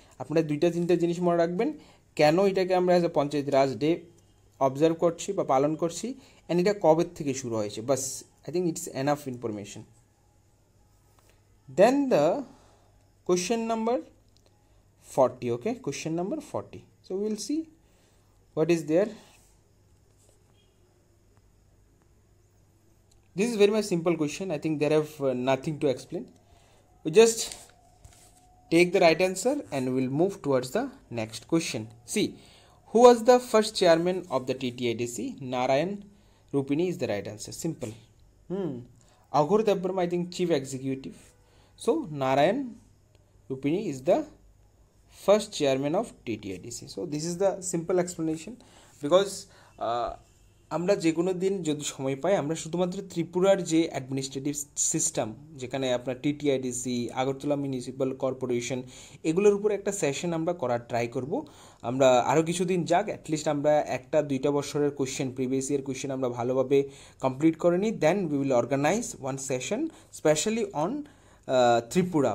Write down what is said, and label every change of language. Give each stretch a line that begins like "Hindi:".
Bangla: আপনারা দুইটা তিনটা জিনিস মনে রাখবেন, কেন এটাকে আমরা as a panchayat Raj day observe করছি বা পালন করছি, অ্যান্ড এটা কবে থেকে শুরু হয়েছে, bus
English: I think it's enough information. Then the question number 40, okay, question number 40. So we will see what is there. This is very much simple question. I think there have nothing to explain. We just take the right answer and we'll move towards the next question. See, who was the first chairman of the TTIDC? Narayan Rupini is the right answer. Simple. Aghur Debbarma, I think, chief executive. So Narayan Rupini is the first chairman of TTIDC. So this is the simple explanation, because
Bangla: আমরা যে কোনো দিন যদি সময় পাই আমরা শুধুমাত্র ত্রিপুরার যে অ্যাডমিনিস্ট্রেটিভ সিস্টেম, যেখানে আপনার টিটিআইডিসি, আগরতলা মিউনিসিপ্যাল কর্পোরেশন, এগুলোর উপর একটা সেশন আমরা করার ট্রাই করব। আমরা আরও কিছুদিন যাক, অ্যাটলিস্ট আমরা একটা দুইটা বছরের কোয়েশ্চেন, প্রিভিয়াস ইয়ার কোয়েশ্চেন আমরা ভালোভাবে কমপ্লিট করে নিই,
English: Then we will organize one session specially on Tripura.